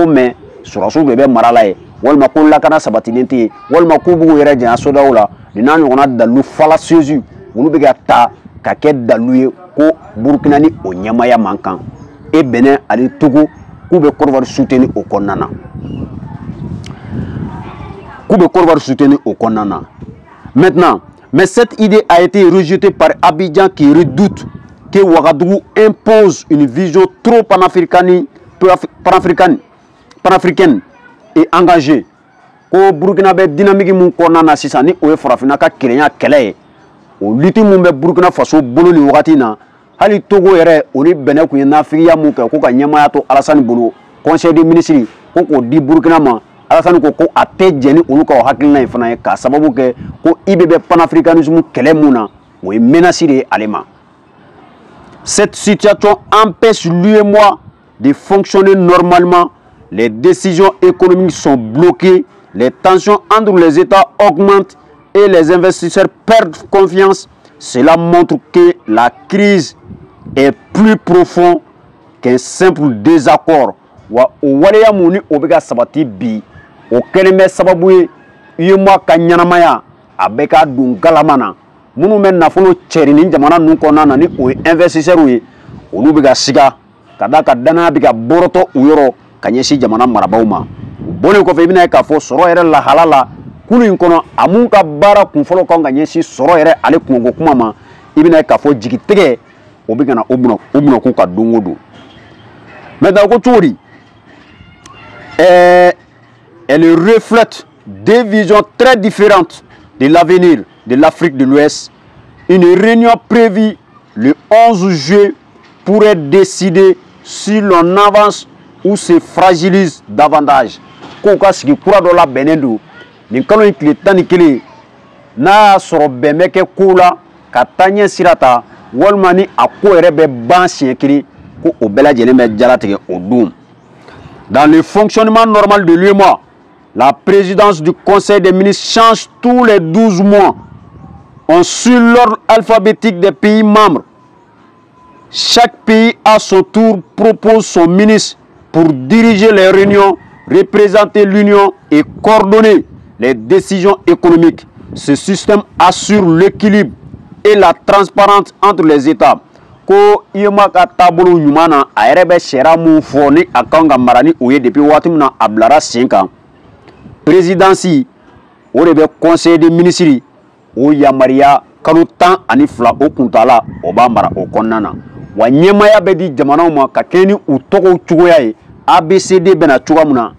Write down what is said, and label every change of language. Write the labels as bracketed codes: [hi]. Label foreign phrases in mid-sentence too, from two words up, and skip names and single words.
[bm] mais sɔrɔsiw de bɛ mara la ye walima ko lakana sabatilen tɛ yen walima k'u b'u yɛrɛ janya sodaw la nin n'a ɲɔgɔnna dalilu fallacieuses olu bɛ ka ta ka kɛ dalilu ye ko Burkina ni o ɲɛmaya man kan et Bénin ani Togo k'u bɛ Côte d'Ivoire [fr] soutenir au [bm] kɔnɔna na [fr] Maintenant, mais cette idée a été rejetée par Abidjan qui redoute que Ouagadougou impose une vision trop panafricaine et engagée. [bm] Ko Burkina bɛ dynamique mun kɔnɔna na sisan ni o ye farafina ka kelenya kɛlɛ ye o lutte mun bɛ Burkina Faso bolo ni wagati na hali Togo yɛrɛ o ni Bénin kun ye nafigiya mun kɛ ko ka ɲɛmaya to Alassane bolo Conseil des ministres ko k'o di Burkina ma Alassane ko a tɛ jɛn ni olu ka o hakilina in fana ye k'a sababu kɛ ko IBB panafricanisme kɛlɛ mun na o ye menace de ye ale ma. [fr] Cette situation empêche l'UEMOA de fonctionner normalement, les décisions économiques sont bloquées, les tensions entre les États augmentent et les investisseurs perdent confiance. Cela montre que la crise est plus profonde qu'un simple désaccord. [bm] Wa o waleya mun ni o bɛ ka sabati bi o kɛlen bɛ sababu ye UEMOA ka ɲɛnamaya a bɛ ka don galama na minnu bɛ nafolo cɛri ni jamana ninnu kɔnɔna na ni o ye investisseurs ye olu bɛ ka siga ka da ka danaya bɛ ka bɔrɔtɔ u yɔrɔ ka ɲɛsin jamana marabaaw ma o bɔlen kɔfɛ i bɛna ye k'a fɔ sɔrɔ yɛrɛ lahala la kulu in kɔnɔ a mun ka baara kunfɔlɔ kan ka ɲɛsin sɔrɔ yɛrɛ ale kungo kuma ma i bɛna ye k'a fɔ jigitigɛ o bɛ ka na o bɛna k'u ka don o don maintenant ko cogo di [fr] elle reflète deux visions très différentes de l'avenir de l'Afrique de l'Ouest. Une réunion prévue le 11 juillet pourrait décider si l'on avance ou se fragilise davantage. [bm] Koka sigi kura dɔ labɛnnen don nin kalo in tile 11 n'a y'a sɔrɔ bɛn bɛ kɛ ko la ka taa ɲɛ sira ta walima ni a ko yɛrɛ bɛ ban siɲɛ kelen ko o bɛɛ lajɛlen bɛ jalatigɛ o don. [fr] Dans le fonctionnement normal de l'UEMOA, la présidence du Conseil des ministres change tous les 12 mois. On suit l'ordre alphabétique des pays membres. Chaque pays, à son tour, propose son ministre pour diriger les réunions, représenter l'Union et coordonner les décisions économiques. Ce système assure l'équilibre et la transparence entre les États. [bm] Ko IEMOA ka taabolo ɲuman na a yɛrɛ bɛ sariya mun fɔ ni a kan ka mara ni o ye depuis waati min na a bilara sen kan présidence o de bɛ Conseil des ministres o yamaruya kalo 12 o kuntala o b'a mara o kɔnɔna na wa ɲɛmaya bɛ di jamanaw ma ka kɛ ni u tɔgɔw cogoya ye ABCD bɛna cogoya min na